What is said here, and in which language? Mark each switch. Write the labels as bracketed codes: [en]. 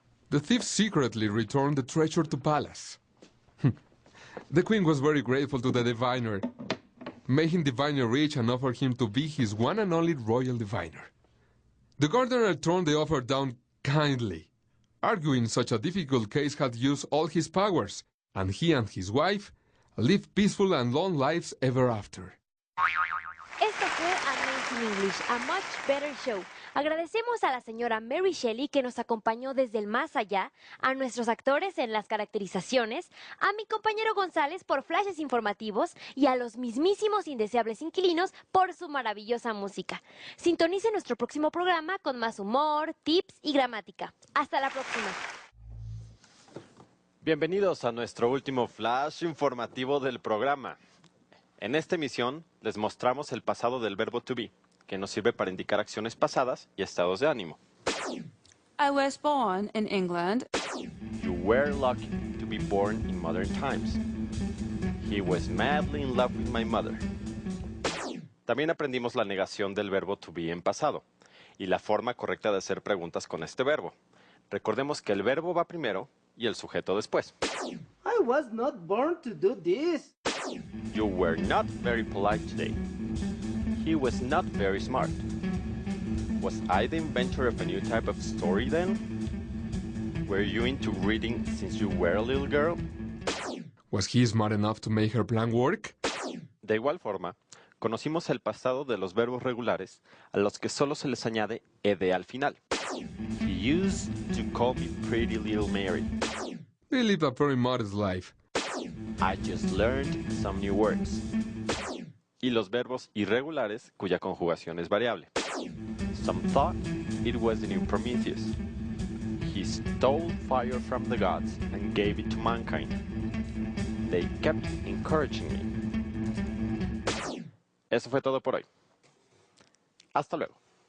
[en] The thief secretly returned the treasure to palace. The queen was very grateful to the diviner, made him diviner rich and offered him to be his one and only royal diviner. The gardener turned the offer down kindly, arguing such a difficult case had used all his powers, and he and his wife lived peaceful and long lives ever after. [es] Esto fue Amazing English, [en] a much better show. [es] Agradecemos a la señora Mary Shelley que nos acompañó desde el más allá, a nuestros actores en las caracterizaciones, a mi compañero González por flashes informativos y a los mismísimos indeseables inquilinos por su maravillosa música. Sintonice nuestro próximo programa con más humor, tips y gramática. Hasta la próxima. Bienvenidos a nuestro último flash informativo del programa. En esta emisión les mostramos el pasado del verbo to be, que nos sirve para indicar acciones pasadas y estados de ánimo. [en] I was born in England. You were lucky to be born in modern times. He was madly in love with my mother. [es] También aprendimos la negación del verbo to be en pasado y la forma correcta de hacer preguntas con este verbo. Recordemos que el verbo va primero y el sujeto después. [en] I was not born to do this. You were not very polite today. He was not very smart. Was I the inventor of a new type of story then? Were you into reading since you were a little girl? Was he smart enough to make her plan work? [es] De igual forma, conocimos el pasado de los verbos regulares a los que solo se les añade ed al final. [en] He used to call me Pretty Little Mary. They lived a very modest life. I just learned some new words. [es] Y los verbos irregulares cuya conjugación es variable. [en] Some thought it was the new Prometheus. He stole fire from the gods and gave it to mankind. They kept encouraging me. [es] Eso fue todo por hoy. Hasta luego.